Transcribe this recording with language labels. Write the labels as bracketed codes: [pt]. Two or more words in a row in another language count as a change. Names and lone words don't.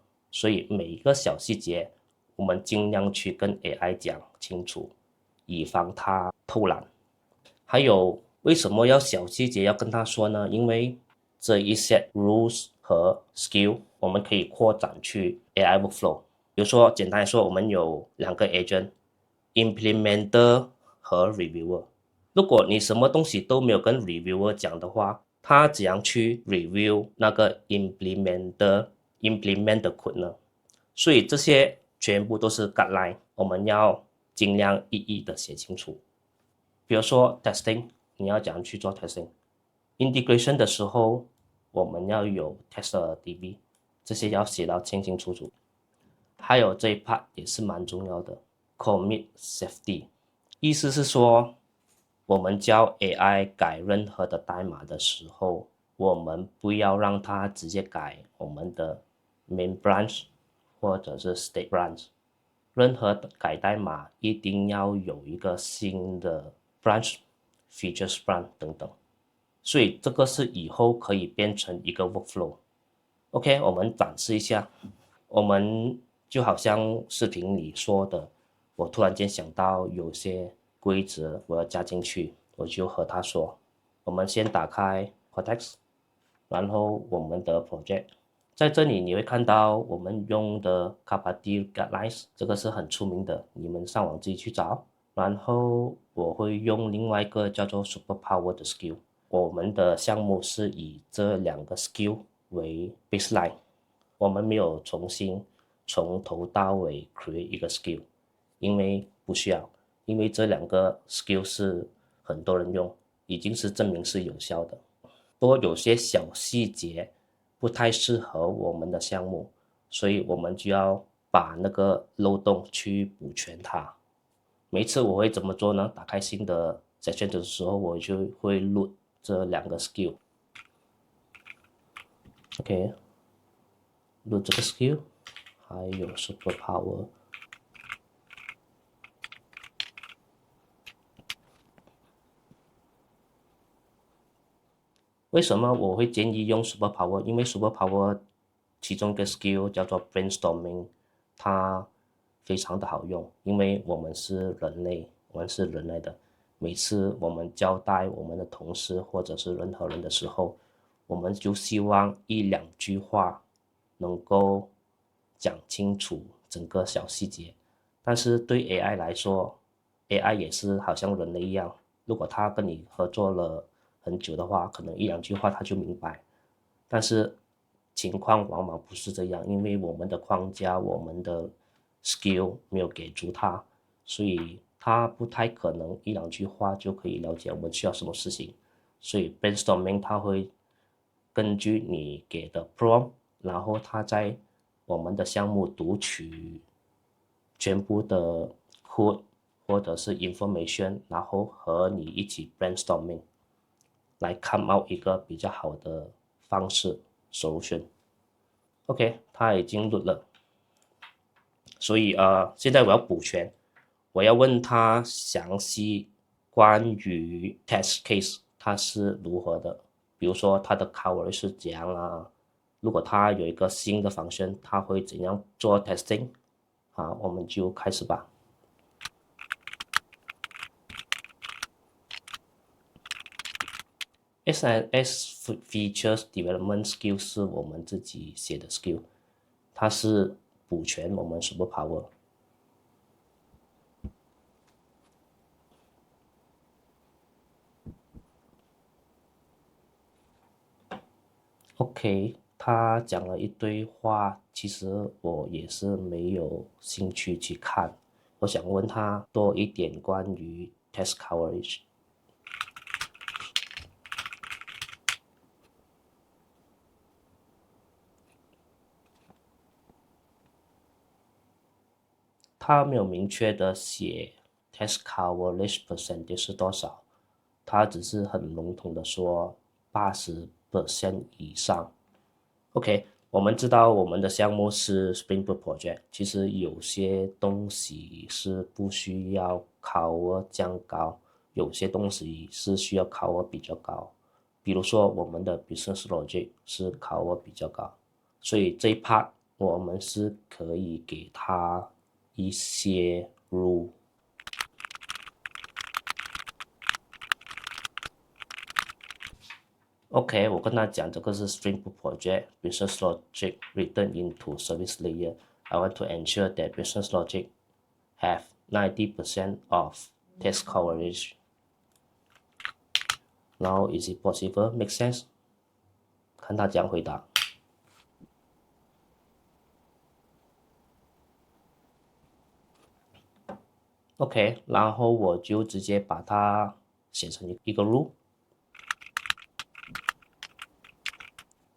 [zh] 所以每一個小細節我們盡量去跟 AI 講清楚，以防它偷懶。還有為什麼要小細節要跟他說呢？因為這一些 rules 和 skill 我們可以擴展去 [en] AI workflow。 [zh] 比如說簡單來說，我們有2個 agent， implementer 和 reviewer。如果你什麼東西都沒有跟 reviewer 講的話，他怎樣去 review 那個 implement 的 code 呢？所以這些全部都是 guideline， 我們要盡量一一的寫清楚。比如說 testing， 你要怎樣去做 testing？ integration 的時候， 我們要有 TestDB， 這些要寫到清清楚楚。還有這一 part 也是蠻重要的 ， [en] Commit Safety， [zh] 意思是說，我們教 AI 改任何的代碼的時候，我們不要讓它直接改我們的 [en] main branch [zh] 或者是 [en] state branch。 [zh] 任何改代碼一定要有一個新的 branch、 [en] features branch [zh] 等等。所以這個是以後可以變成一個 workflow。OK， 我們展示一下。我們就好像視頻裡說的，我突然間想到有些規則我要加進去，我就和他說，我們先打開 Cortex，然後我們的 project。在這裡你會看到我們用的 Kappa-D Guidelines，這個是很出名的，你們上網自己去找。然後我會用另外一個叫做 Superpower 的 skill。我們的項目是以這兩個 skill 為 baseline， 我們沒有重新從頭到尾 create 一個 skill， 因為不需要，因為這兩個 skill 是很多人用，已經是證明是有效的。不過有些小細節不太適合我們的項目，所以我們就要把那個漏洞去補全它。每一次我會怎麼做呢？打開新的 section 的時候，我就會 load 這兩個 skill。OK， load 這個 skill， 還有 superpower。為什麼我會建議用 superpower？因為 superpower 其中一個 skill 叫做 brainstorming， 它非常的好用，因為我們是人類，的。每次我們交代我們的同事或者是任何人的時候，我們就希望一兩句話能夠講清楚整個小細節。但是對 AI 來說 ，AI 也是好像人類一樣，如果他跟你合作了很久的話，可能一兩句話他就明白。但是情況往往不是這樣，因為我們的框架、我們的 skill 沒有給足他，所以他不太可能一兩句話就可以了解我們需要什麼事情。所以 brainstorming 他會根據你給的 prompt， 然後他在我們的項目讀取全部的 code 或者是 information， 然後和你一起 brainstorming， 來 [en] come out [zh] 一個比較好的方式 solution。OK， 他已經 load 了，所以現在我要補全，我要問他詳細關於 [en] test case [zh] 它是如何的，比如說它的 coverage 是怎樣啊，如果他有一個新的 function， 他會怎樣做 testing。好，我們就開始吧。SNS Features Development Skill 是我們自己寫的 skill， 它是補全我們 Superpower。OK， 他講了一堆話，其實我也是沒有興趣去看。我想問他多一點關於 [en] test coverage。 [zh] 他沒有明確的寫 [en] test coverage percentage [zh] 是多少，他只是很籠統的說80% 以上。OK， 我們知道我們的項目是 Spring Boot Project， 其實有些東西是不需要 cover 這樣高，有些東西是需要 cover 比較高。比如說我們的 [en] Business Logic [zh] 是 cover 比較高，所以這一 part 我們是可以給他一些 rule。OK， 我跟他講這個是 [en] Spring Boot Project Business Logic written into Service Layer. I want to ensure that Business Logic have 90% of test coverage. Now is it possible? Make sense? [zh] 看他怎樣回答。OK， 然後我就直接把它寫成一個 rule。